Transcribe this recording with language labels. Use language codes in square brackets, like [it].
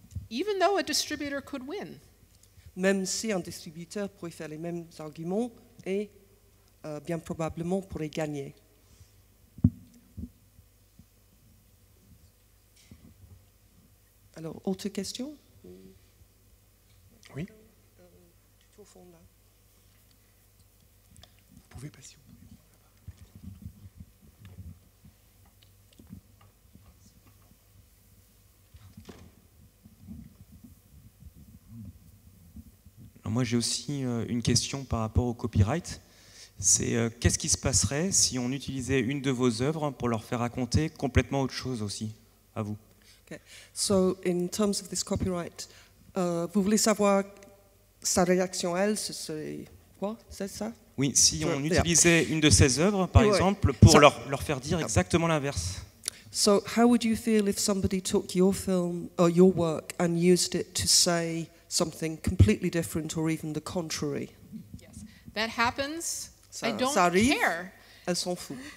[en] Even though a distributor could win. [fr] Même si un distributeur pourrait faire les mêmes arguments et bien probablement pourrait gagner. Alors, autre question? Oui. Tout au fond là. Vous pouvez passer. Moi, j'ai aussi une question par rapport au copyright. C'est qu'est-ce qui se passerait si on utilisait une de vos œuvres pour leur faire raconter complètement autre chose aussi, à vous? [en] Okay. So, in terms of this copyright, [fr] vous voulez savoir sa réaction, elle, c'est quoi? C'est ça? Oui, si on utilisait une de ses œuvres, par exemple, pour leur faire dire exactement l'inverse. [en] So, how would you feel if somebody took your film or your work and used it to say something completely different or even the contrary? Yes, that happens. [fr] Ça, [en] I don't [fr] ça arrive, [en] care. [fr] Elle s'en fout.